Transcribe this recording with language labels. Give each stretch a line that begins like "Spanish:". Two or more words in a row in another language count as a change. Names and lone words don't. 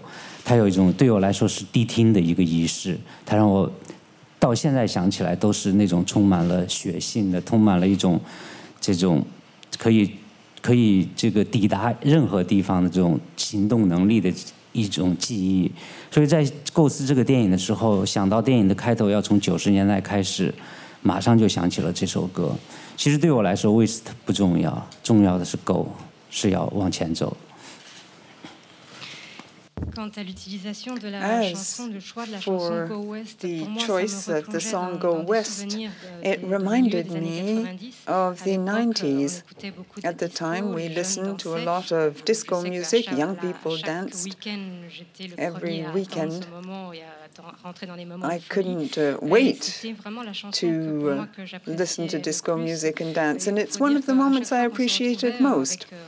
Chinese: 它有一种对我来说是迪厅的一个仪式，它让我到现在想起来都是那种充满了血性的，充满了一种这种可以这个抵达任何地方的这种行动能力的一种记忆。所以在构思这个电影的时候，想到电影的开头要从90年代开始，马上就想起了这首歌。其实对我来说 ，With 不重要，重要的是 Go， 是要往前走。
French: Quant à l'utilisation de la chanson, le choix de la chanson Go West,
English: the choice of the song Go West, it reminded me of the 90s. At the time, we listened to a lot of disco music. Young people danced every weekend. I couldn't wait to listen to disco music and dance, and it's one of the moments I appreciated most.